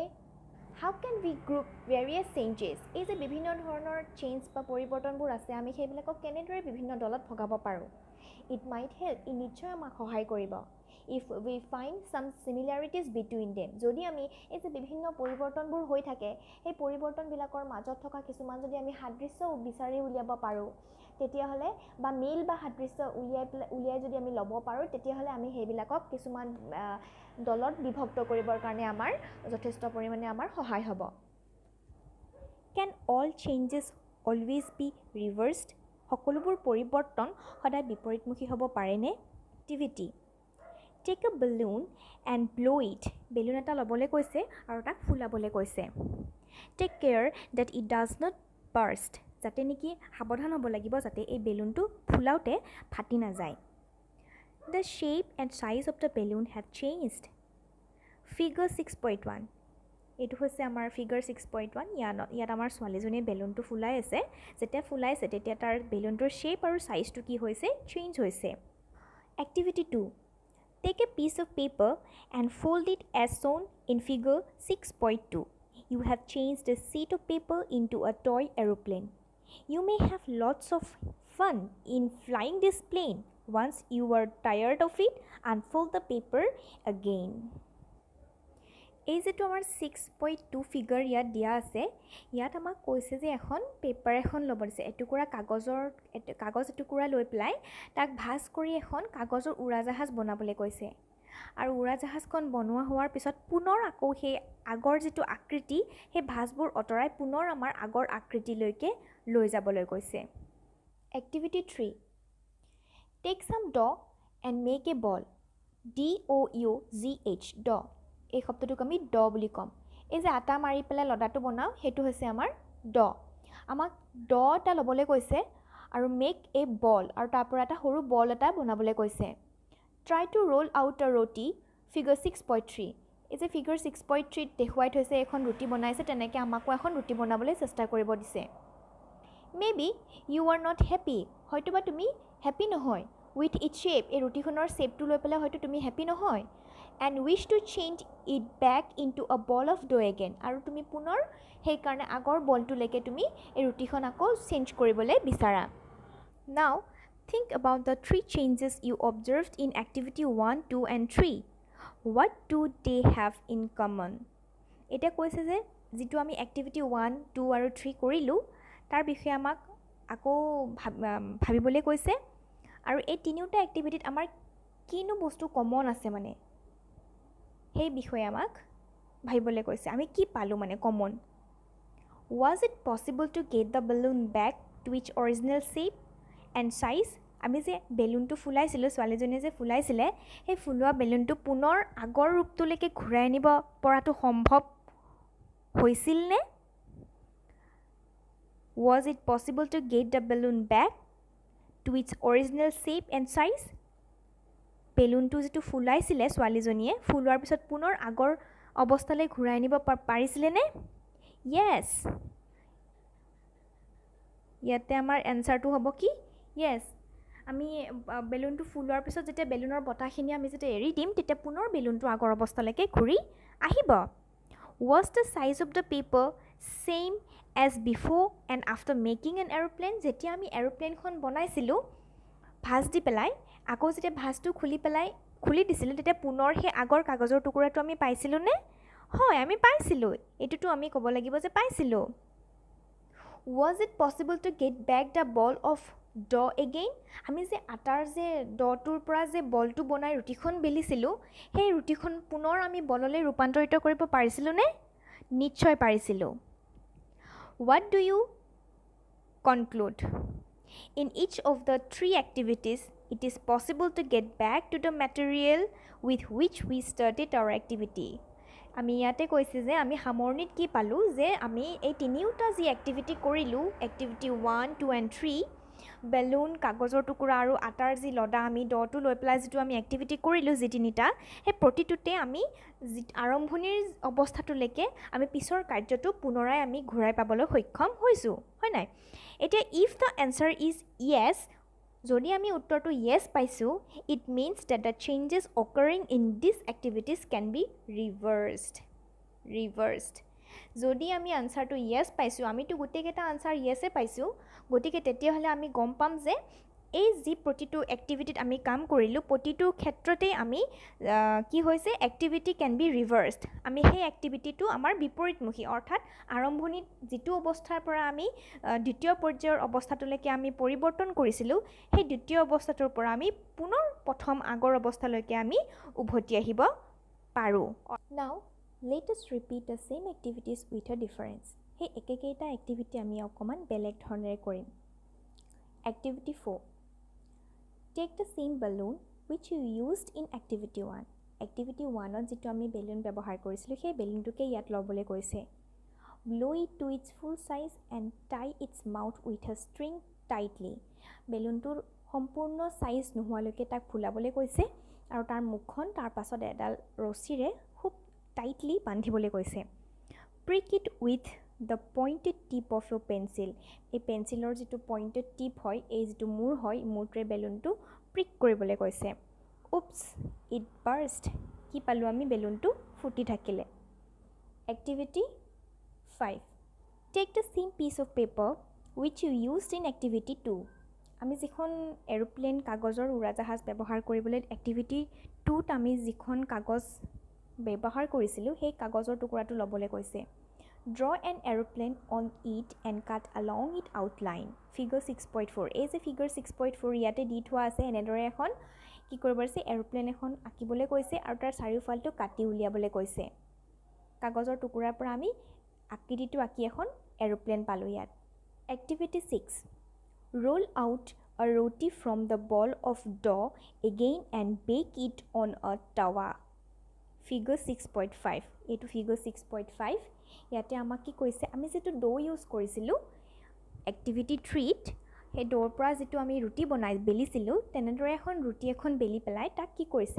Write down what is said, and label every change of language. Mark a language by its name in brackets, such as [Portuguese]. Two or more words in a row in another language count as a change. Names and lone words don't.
[English] How can we group various changes [Assamese] এই যে বিভিন্ন ধৰণৰ চেঞ্জ বা পৰিৱৰ্তনবোৰ আছে আমি সেইবিলাকক কেনেদৰে বিভিন্ন দলত ভগাব পাৰোঁ [English] It might help [Assamese] ই নিশ্চয় আমাক সহায় কৰিব [English] If we find some similarities between them [Assamese] যদি আমি এই যে বিভিন্ন পৰিৱৰ্তনবোৰ হৈ থাকে সেই পৰিৱৰ্তনবিলাকৰ মাজত থকা কিছুমান যদি আমি সাদৃশ্য বিচাৰি উলিয়াব পাৰোঁ তেতিয়াহ'লে বা মিল বা সাদৃশ্য উলিয়াই যদি আমি ল'ব পাৰোঁ তেতিয়াহ'লে আমি সেইবিলাকক কিছুমান দলত বিভক্ত কৰিবৰ কাৰণে আমাৰ যথেষ্ট পৰিমাণে আমাৰ সহায় হ'ব [English] Can all changes always be reversed [Assamese] সকলোবোৰ পৰিৱৰ্তন সদায় বিপৰীতমুখী হ'ব পাৰেনে [English] Activity Take a balloon and blow it [Assamese] বেলুন এটা ল'বলৈ কৈছে আৰু তাক ফুলাবলৈ কৈছে [English] Take care that it does not burst [Assamese] যাতে নেকি সাৱধান হ'ব লাগিব যাতে এই বেলুনটো ফুলাওতে ফাটি নাযায় [English] The shape and size of the balloon have changed Figure 6.1 [Assamese] এইটো হৈছে আমাৰ ফিগাৰ 6.1 ইয়াত আমাৰ ছোৱালীজনীয়ে বেলুনটো ফুলাই আছে যেতিয়া ফুলাইছে তেতিয়া তাৰ বেলুনটোৰ শ্বেপ আৰু সাইজটো কি হৈছে চেঞ্জ হৈছে এক্টিভিটি 2 [English] Take a piece of paper and fold it as shown in figure 6.2 You have changed a sheet of paper into a toy aeroplane You may have lots of fun in flying this plane Once you are tired of it unfold the paper again [Assamese] এই যেটো আমাৰ 6.2 ফিগাৰ ইয়াত দিয়া আছে ইয়াত আমাক কৈছে যে এখন পেপাৰ এখন ল'ব দিছে এটুকুৰা কাগজ এটুকুৰা লৈ পেলাই তাক ভাঁজ কৰি এখন কাগজৰ উৰাজাহাজ বনাবলৈ কৈছে আৰু উৰাজাহাজখন বনোৱা হোৱাৰ পিছত পুনৰ আকৌ সেই আগৰ যেটো আকৃতি সেই ভাঁজবোৰ অতৰাই পুনৰ আমাৰ আগৰ আকৃতিলৈকে লৈ যাবলৈ কৈছে এক্টিভিটি 3 [English] Take some dough and make a ball DOUGH dough [Assamese] এই শব্দটোক আমি ড বুলি কম এই যে আটা মাৰি পেলাই লডাটো বনাও হেতু হৈছে আমাৰ ড আমাক ড টা লবলৈ কৈছে আৰু [English] make a ball [Assamese] আৰু তাৰ পৰা এটা সৰু বল এটা বনাবলৈ কৈছে [English] try to roll out a roti [Assamese] ফিগাৰ 6.3 এই যে ফিগাৰ 6.3 দেখুৱাই থৈছে এখন ৰুটি বনাইছে তেনেকৈ আমাকো এখন ৰুটি বনাবলৈ চেষ্টা কৰিব দিছে [English] maybe you are not happy [Assamese] হয়তোবা তুমি হেপি নহয় [English] with it shape [Assamese] এই ৰুটিখনৰ শ্বেপটো লৈ পেলাই হয়তো তুমি হেপি নহয় [English] and wish to change it back into a ball of dough again [Assamese] আৰু তুমি পুনৰ সেই কাৰণে আগৰ বলটোলৈকে তুমি এই ৰুটিখন আকৌ চেঞ্জ কৰিবলৈ বিচাৰা [English] now think about the three changes you observed in activity 1 2 and 3 what do they have in common [Assamese] এটা কৈছে যে যেটো আমি activity 1 2 আৰু 3 কৰিলো তাৰ বিষয়ে আমাক আকৌ ভাবিবলৈ কৈছে আৰু এই তিনিটা এক্টিভিটিত আমাৰ কিনো বস্তু কমন আছে মানে সেই বিষয়ে আমাক ভাবিবলৈ কৈছে আমি কি পালো মানে কমন [English] Was it possible to get the balloon back to its original shape and size [Assamese] আমি যে বেলুনটো ফুলাইছিল ছোৱালীজনীয়ে যে ফুলাইছিলে সেই ফুলোৱা বেলুনটো পুনৰ আগৰ ৰূপটোলৈকে ঘূৰাই আনিব পৰাটো সম্ভৱ হৈছিল নে [English] Was it possible to get the balloon back to its original shape and size [Assamese] বেলুনটো যেটো ফুলাইছিলে ছোৱালীজনীয়ে ফুলোৱাৰ পিছত পুনৰ আগৰ অৱস্থালৈ ঘূৰাই আনিব পাৰিছিলে নে [English] yes [Assamese] ইয়াতে আমাৰ এনসাৰটো হ'ব কি yes আমি বেলুনটো ফুলোৱাৰ পিছত যেতিয়া বেলুনৰ বতাহখিনি আমি যেতিয়া এৰি দিম তেতিয়া পুনৰ বেলুনটো আগৰ অৱস্থালৈকে ঘূৰি আহিব [English] was the size of the paper same as before and after making an aeroplane [Assamese] যেতিয়া আমি এৰোপ্লেনখন বনাইছিলো ভাঁজ দি পেলাই আকৌ যেতিয়া ভাঁজটো খুলি দিছিল তেতিয়া পুনৰ সেই আগৰ কাগজৰ টুকুৰাটো আমি পাইছিলো নে হয় আমি পাইছিলো এটোটো আমি ক'ব লাগিব যে পাইছিলো [English] Was it possible to get back the ball of dough again [Assamese] আমি যে আটাৰ যে ডটোৰ পৰা যে বলটো বনাই ৰুটিখন বেলিছিলো সেই ৰুটিখন পুনৰ আমি বললৈ ৰূপান্তৰিত কৰিব পাৰিছিলো নে নিশ্চয় পাৰিছিলো [English] What do you conclude In each of the three activities it is possible to get back to the material with which we started our activity [Assamese] আমি ইয়াতে কৈছে যে আমি [English] সামৰণিত কি পালো যে আমি [Assamese] এই তিনিটা যি এক্টিভিটি কৰিলো এক্টিভিটি 1 2 and 3 বেলুন কাগজৰ টুকুৰা আৰু আটাৰ যি লডা আমি ডটো লৈ পেলাই যেটো আমি এক্টিভিটি কৰিলো যি তিনিটা হে প্ৰতিটোতে আমি আৰম্ভণিৰ অৱস্থাটোলৈকে আমি পিছৰ কাৰ্যটো পুনৰাই আমি ঘূৰাই পাবলৈ সক্ষম হৈছো হয় নাই এতিয়া [English] if the answer is yes [Assamese] যদি আমি উত্তৰটো yes পাইছো [English] it means that the changes occurring in these activities can be [Assamese] reversed যদি আমি আনসাৰটো yes পাইছো আমিটো গোটেইকেইটা আনসাৰ yes এ পাইছো গতিকে তেতিয়া হলে আমি গম পাম যে এই যি প্ৰতিটো এক্টিভিটিত আমি কাম কৰিলো প্ৰতিটো ক্ষেত্ৰতে আমি কি হৈছে [English] activity can be reversed [Assamese] আমি সেই এক্টিভিটিটো আমাৰ বিপৰীতমুখী অৰ্থাৎ আৰম্ভণিত যেটো অৱস্থাৰ পৰা আমি দ্বিতীয় পৰ্যায়ৰ অৱস্থাটোলৈকে আমি পৰিৱৰ্তন কৰিছিলো সেই দ্বিতীয় অৱস্থাটোৰ পৰা আমি পুনৰ প্ৰথম আগৰ অৱস্থালৈকে আমি উভতি আহিব পাৰো [English] Now let us repeat the same activities with a difference [Assamese] সেই একেকেইটা এক্টিভিটি আমি অকমান বেলেগ ধৰণেৰে কৰিম [English] Activity 4 Take the same balloon which you used in activity 1 Activity 1 [Assamese] ত যেটো আমি বেলুন ব্যৱহাৰ কৰিছিলো সেই বেলুনটোকে ইয়াত লবলৈ কৈছে [English] Blow it to its full size and tie its mouth with a string tightly [Assamese] বেলুনটোৰ সম্পূৰ্ণ সাইজ নোহোৱালৈকে তাক ফুলাবলৈ কৈছে আৰু তাৰ মুখখন তাৰ পাছত এডাল ৰছীৰে খুব টাইটলি বান্ধিবলৈ কৈছে [English] Prick it with the pointed tip of your pencil. [Assamese] এই পেন্সিলৰ যিটো পইণ্টেড টিপ হয়, এই যিটো মূৰ হয়, মূৰটোৱে বেলুনটো প্ৰিক কৰিবলৈ কৈছে. [English] Oops, it burst. [Assamese] কি পালোঁ আমি? বেলুনটো ফুটি থাকিলে. [English] Activity 5. Take the same piece of paper which you used in activity 2. [Assamese] আমি যিখন এৰোপ্লেন কাগজৰ উৰাজাহাজ ব্যৱহাৰ কৰিবলৈ activity 2ত আমি যিখন কাগজ ব্যৱহাৰ কৰিছিলোঁ, সেই কাগজৰ টুকুৰাটো ল'বলৈ কৈছে. [English] Draw an aeroplane on it and cut along its outline. Figure 6.4. [Assamese] এই যে figure 6.4 ইয়াতে দি থোৱা আছে, এনেদৰে এখন কি কৰিব আছে? এৰোপ্লেন এখন আঁকিবলৈ কৈছে আৰু তাৰ চাৰিওফালটো কাটি উলিয়াবলৈ কৈছে. কাগজৰ টুকুৰাৰ পৰা আমি আকৃতিটো আঁকি এখন এৰোপ্লেন পালোঁ ইয়াত. [English] Activity 6. Roll out a roti from the ball of dough again and bake it on a tawa. Figure 6.5. এইটো figure 6.5. [Assamese] ইয়াতে আমাক কি কৈছে? আমি যেটো ডো ইউজ কৰিছিলোঁ activity 3ত, সেই ডোৰ পৰা যেটো আমি ৰুটি বেলিছিলোঁ, তেনেদৰে এখন ৰুটি এখন বেলি পেলাই তাক কি কৰিছে?